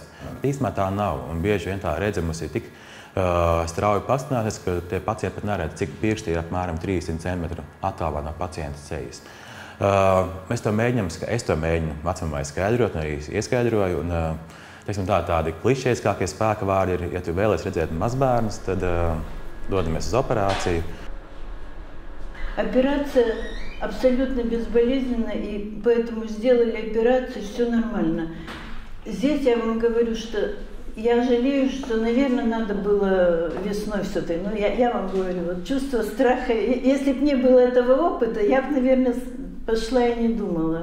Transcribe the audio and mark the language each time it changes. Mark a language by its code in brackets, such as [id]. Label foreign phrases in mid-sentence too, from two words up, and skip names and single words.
[lv] Īstenībā tā nav, un bieži vien tā redze mums ir tik strauji pastināsies, ka tie pacienti pat neredz, cik pirksti ir apmēram 300 cm attālā no pacienta sejas. Es to mēģinu vecmamai skaidrot, un arī ieskaidroju. Tādi klišejiskākie spēka vārdi ir, ja tu vēlies redzēt mazbērnus, tad dodamies uz операцию. [ru] Операция абсолютно безболезненна, и поэтому сделали операцию, все нормально. Здесь я вам говорю, что я жалею, что, наверное, надо было весной все-таки. Но я вам говорю, вот чувство страха. Если бы не было этого опыта, я бы, наверное, пошла и не думала.